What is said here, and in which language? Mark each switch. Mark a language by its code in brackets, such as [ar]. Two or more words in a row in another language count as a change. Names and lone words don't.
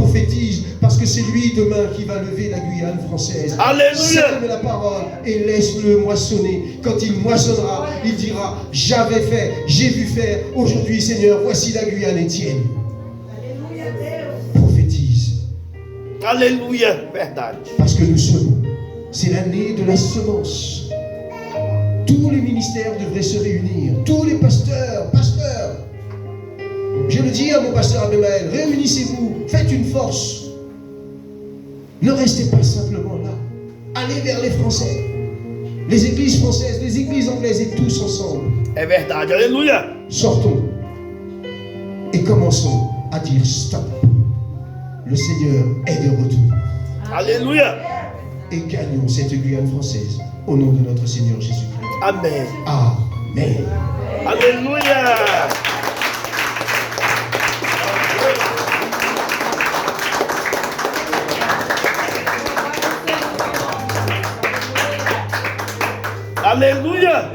[fr] prophétise parce que c'est lui demain qui va lever la Guyane française. Alléluia. Sème la parole et laisse-le moissonner. Quand il moissonnera, il dira, j'avais fait, j'ai vu faire. Aujourd'hui, Seigneur, voici la Guyane est tienne. Prophétise. [pt] Aleluia. Verdade. [fr] Parce que nous sommes, c'est l'année de la semence. Tous les ministères devraient se réunir. Tous les pasteurs. Je le dis à mon pasteur Abemaël, réunissez-vous, faites une force. Ne restez pas simplement là. Allez vers les Français, les églises françaises, les églises anglaises et tous ensemble. [pt] É verdade. Aleluia. [fr] Sortons et commençons à dire stop. Le Seigneur est de retour. [pt] Aleluia. [fr] Et gagnons cette Guyane française au nom de notre Seigneur Jésus-Christ. [pt] Amém. [fr] Amen. [pt] Aleluia. Aleluia.